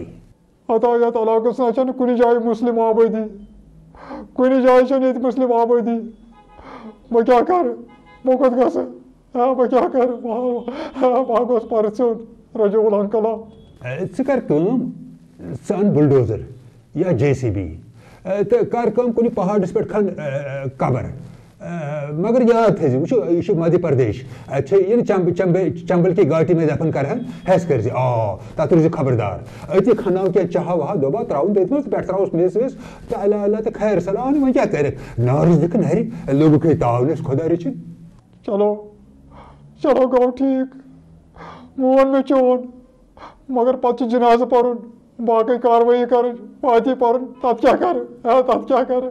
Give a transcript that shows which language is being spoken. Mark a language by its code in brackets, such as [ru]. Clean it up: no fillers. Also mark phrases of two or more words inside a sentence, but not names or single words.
[ks] ہتا یتھ علاقس نہ چھنہٕ کُنہِ جایہِ مُسلِم آبٲدی کُنہِ جایہِ چھنہٕ ییٚتہِ مُسلِم آبٲدی بہٕ کیٛاہ کرٕ بہٕ کوٚت گژھٕ بہٕ کیٛاہ کرٕ بہٕ گوٚژھ پرژھُن رجول انکلا. ژٕ کر کٲم ژٕ ان بُلڈوزر یا JCB تہٕ کر کٲم کُنہِ پہاڑس پٮ۪ٹھ کھن قبر مگر یاد تھٲیزِ وٕچھو یہِ چھُ مدھیہ پردیش اَتہِ چھِ یہِ نہٕ [ur] چمبل کی گاٹی میں دفن [ks] کرہن ہٮ۪س کٔرزِ تتھ روٗزِ خبردار أتی کھنناو کینٛہہ چاہا واہا دوٚپا ترٛاوُن تٔتھۍ منٛز پٮ۪ٹھ ترٛاوُس میٚژ ویٚژ تہٕ اللہ اللہ تہٕ خیر صلاح وۄنۍ کیٛاہ کرکھ نارس دِکھ نرِ لوٚگُکھے تاونس خۄدا رٔچھِنۍ. چلو چلو گوٚو ٹھیٖک مون مےٚ چون مگر پتہٕ چھُ جنازٕ پرُن باقٕے کاروٲیی کرٕنۍ پاتی پرُن تتھ کیٛاہ کرٕ.